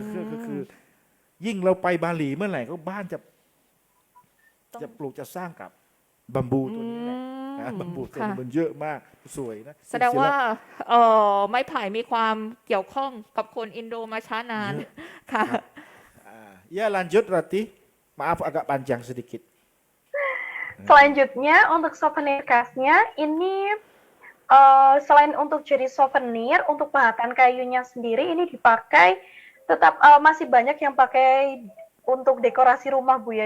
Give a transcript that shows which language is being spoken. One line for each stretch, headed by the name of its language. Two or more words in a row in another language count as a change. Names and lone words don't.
Thai: คือยิ่งเราไปบาหลีเมื่อไหร่ก็บ้านจะ ต้อง จะปลูกจะสร้างกับบัมบูตัวนี้แหละนะบัมบูตัวนี้ ค่ะ มันเยอะมากสวยนะ แสดงว่าไม้ไผ่มีความเกี่ยวข้องกับคนอินโดมาช้านาน เยอะ ค่ะ
Indonesian: Ya lanjut Rati. Maaf agak panjang sedikit. Selanjutnya untuk souvenir khasnya ini selain untuk jadi souvenir, untuk pahatan kayunya sendiri ini dipakai tetap masih banyak yang pakai untuk dekorasi rumah Bu ya.